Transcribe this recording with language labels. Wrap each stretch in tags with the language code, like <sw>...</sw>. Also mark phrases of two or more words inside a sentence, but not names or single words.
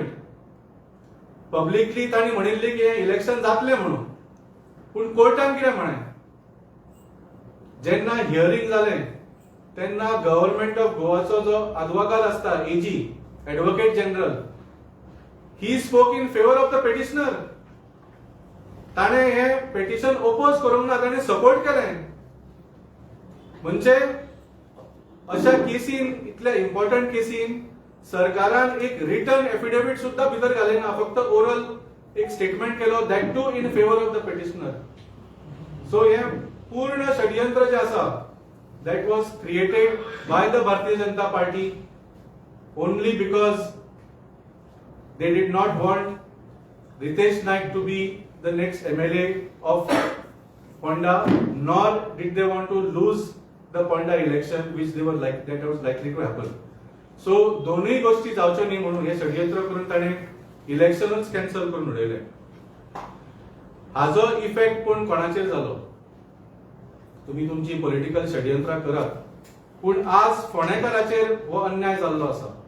<kok>पब्लिकली तांणी म्हणिल्ली की हे इलेक्शन जातले म्हणून पूण कोर्टान कितें म्हळें जेन्ना हियरिंग जालें तेन्ना गव्हर्नमेंट ऑफ गोवाचो जो अद्वोगात आसता</kok> <en>AG advocate general he spoke in favour of the petitioner.</en> <kok>ताणें हे पेटिशन ओपोज करूंक ना, ताणें सपोर्ट केलें. म्हणजे अशा केसीन इतल्या इम्पॉर्टंट केसीन सरकारान एक</kok> <en>written affidavit</en> <kok>सुद्धा भितर घालेना, फक्त ओरल एक स्टेटमेंट केलो,</kok> <en>that too in favour of the petitioner. सो</en> <kok>हे पूर्ण षडयंत्र जे आसा</kok> <en>that was created by the Bharatiya Janata Party only because they did not want Ritesh Naik to be the next MLA of Ponda, nor did they want to lose the Ponda election, which they were like that was likely to happen.</en> <kok>So दोन्ही गोष्टी जावच्यो न्ही म्हणून हे षडयंत्र करून ताणे इलेक्शनच कॅन्सल करून उडयले. हाजो इफेक्ट पण कोणाचेर जालो? तुम्ही तुमची</kok> <en>political षडयंत्रा</en> <kok>करात, पण आज फोंडेकाराचेर हो अन्याय जाल्लो आसा.</kok>